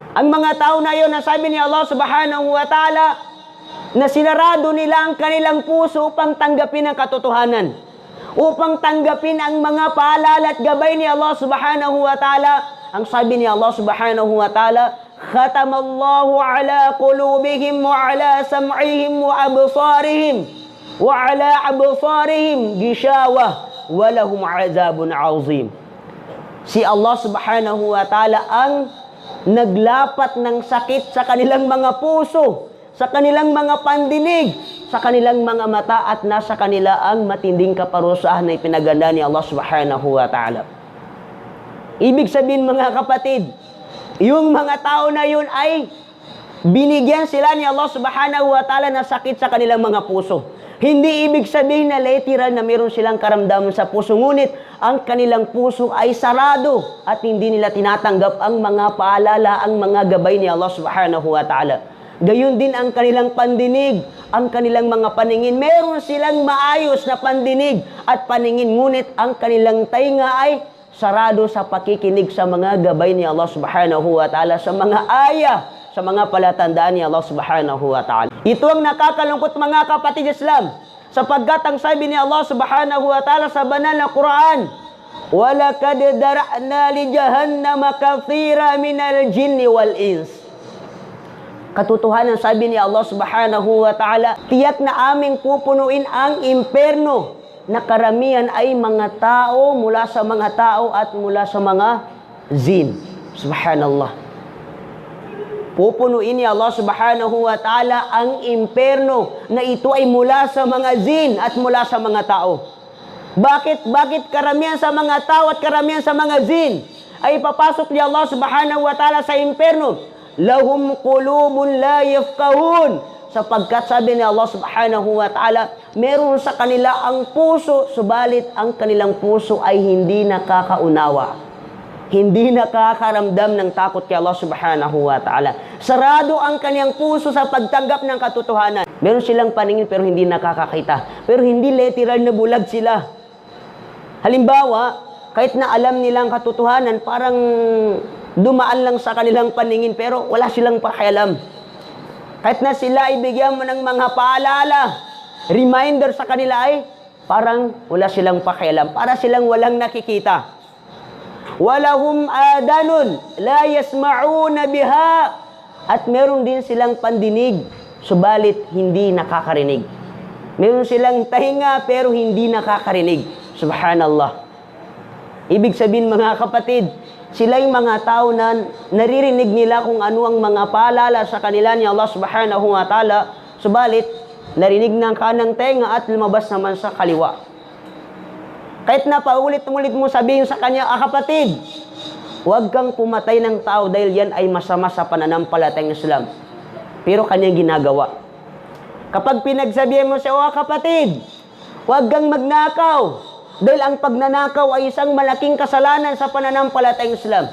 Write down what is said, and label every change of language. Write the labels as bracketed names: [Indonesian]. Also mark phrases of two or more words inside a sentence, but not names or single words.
[Filipino] Ang mga tao na yun, nasabi ni Allah [Arabic] سبحانه وتعالى, [Filipino] na sinarado nila ang kanilang puso upang tanggapin ang katotohanan, upang tanggapin ang mga paalala at gabay ni Allah [Arabic] سبحانه وتعالى. [Filipino] Ang sabi ni [Arabic] الله سبحانه وتعالى ختم الله على قلوبهم وعلى سمعهم وأبصارهم وعلى أبصارهم غشاوة ولهم عذاب عظيم. [Filipino] Si Allah [Arabic] سبحانه وتعالى [Filipino] ang naglapat ng sakit sa kanilang mga puso, sa kanilang mga pandinig, sa kanilang mga mata, at nasa kanila ang matinding kaparusahan na ipinaganda ni Allah [Arabic] سبحانه وتعالى. [Filipino] Ibig sabihin mga kapatid, yung mga tao na yun ay binigyan sila ni Allah [Arabic] سبحانه وتعالى [Filipino] ng sakit sa kanilang mga puso. Hindi ibig sabihin na literal na meron silang karamdaman sa puso, ngunit ang kanilang puso ay sarado at hindi nila tinatanggap ang mga paalala, ang mga gabay ni Allah [Arabic] سبحانه وتعالى. [Filipino] Gayon din ang kanilang pandinig, ang kanilang mga paningin. Meron silang maayos na pandinig at paningin, ngunit ang kanilang tainga ay sarado sa pakikinig sa mga gabay ni Allah [Arabic] سبحانه وتعالى, [Filipino] sa mga ayah, sa mga palatandaan ni Allah [Arabic] سبحانه وتعالى. [Filipino] Ito ang nakakalungkot mga kapatid Islam, sapagkat ang sabi ni Allah [Arabic] سبحانه وتعالى [Filipino] sa banal na Quran, [Arabic] وَلَقَدْ دَرَأْنَا لِجَهَنَّمَ كَثِيرًا مِنَ الْجِنِّ وَالْإِنسِ. [Filipino] Katotohanan, sabi ni Allah [Arabic] سبحانه وتعالى, [Filipino] tiyak na aming pupunuin ang imperno na karamihan ay mga tao, mula sa mga tao at mula sa mga jin. Subhanallah. Pupunuin ni Allah [Arabic] سبحانه وتعالى [Filipino] ang imperno na ito ay mula sa mga jin at mula sa mga tao. Bakit karamihan sa mga tao at karamihan sa mga jin ay papasok ni Allah [Arabic] سبحانه وتعالى [Filipino] sa imperno? [Arabic] لهم قلوب لا يفقهون, [Filipino] sapagkat sabi ni Allah [Arabic] سبحانه وتعالى, [Filipino] meron sa kanila ang puso, subalit ang kanilang puso ay hindi nakakaunawa, hindi nakakaramdam ng takot kay Allah [Arabic] سبحانه وتعالى. [Filipino] Sarado ang kanyang puso sa pagtanggap ng katotohanan. Meron silang paningin pero hindi nakakakita, pero hindi literal na bulag sila. Halimbawa, kahit na alam nilang katotohanan, parang dumaan lang sa kanilang paningin pero wala silang pakialam. Kahit na sila ibigyan mo ng mga paalala, reminder sa kanila, ay parang wala silang pakialam. Para silang walang nakikita. [Arabic] ولهم آذان لا يسمعون بها. [Filipino] At meron din silang pandinig, subalit hindi nakakarinig. Meron silang tahinga pero hindi nakakarinig. Subhanallah. Ibig sabihin mga kapatid, sila yung mga tao na naririnig nila kung ano ang mga paalala sa kanila ni Allah [Arabic] سبحانه وتعالى, [Filipino] subalit narinig ng kanang tenga at lumabas naman sa kaliwa. Kahit na paulit-ulit mo sabihin sa kanya, kapatid, huwag kang pumatay ng tao dahil yan ay masama sa pananampalatayang Islam. Pero kanyang ginagawa. Kapag pinagsabihan mo siya, kapatid, huwag kang magnakaw, dahil ang pagnanakaw ay isang malaking kasalanan sa pananampalatayang Islam.